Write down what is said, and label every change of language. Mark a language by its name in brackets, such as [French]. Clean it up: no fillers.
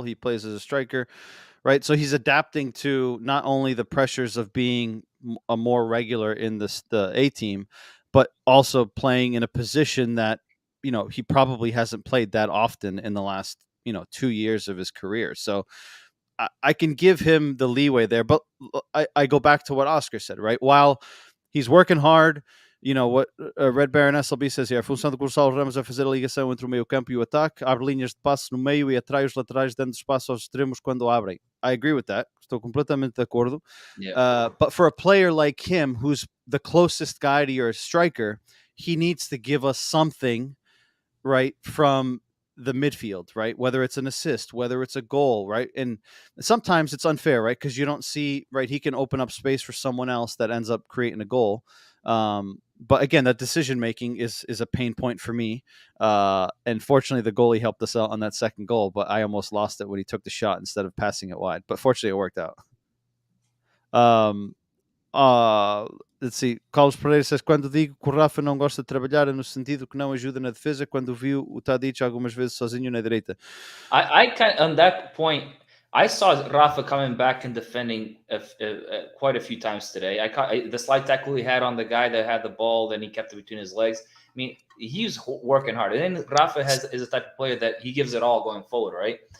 [English] He plays as a striker, right? So he's adapting to not only the pressures of being a more regular in the A team, but also playing in a position that, he probably hasn't played that often in the last, 2 years of his career. So I can give him the leeway there. But I go back to what Oscar said, right? While he's working hard, what Red Baron SLB says here, [Portuguese] a função do Gonçalo Ramos é fazer a ligação entre o meio campo e o ataque, abre linhas de passe no meio e atrai os laterais dando espaço aos extremos quando abrem. [English] I agree with that. [Portuguese] Estou completamente de acordo. [English] Yeah. But for a player like him, who's the closest guy to your striker, he needs to give us something, right, from the midfield, right? Whether it's an assist, whether it's a goal, right? And sometimes it's unfair, right? Because you don't see, right, he can open up space for someone else that ends up creating a goal. But again, that decision making is a pain point for me. And fortunately, the goalie helped us out on that second goal, but I almost lost it when he took the shot instead of passing it wide. But fortunately, it worked out. Let's see. Carlos Pereira says, [Portuguese] quando digo que o Rafa não gosta de trabalhar é no sentido que não ajuda na defesa quando viu o Tadic algumas vezes sozinho na direita. [English] I on that point, I saw Rafa coming back and defending quite a few times today. The slight tackle he had on the guy that had the ball, then he kept it between his legs. I mean, he's working hard. And then Rafa is a type of player that he gives it all going forward, right?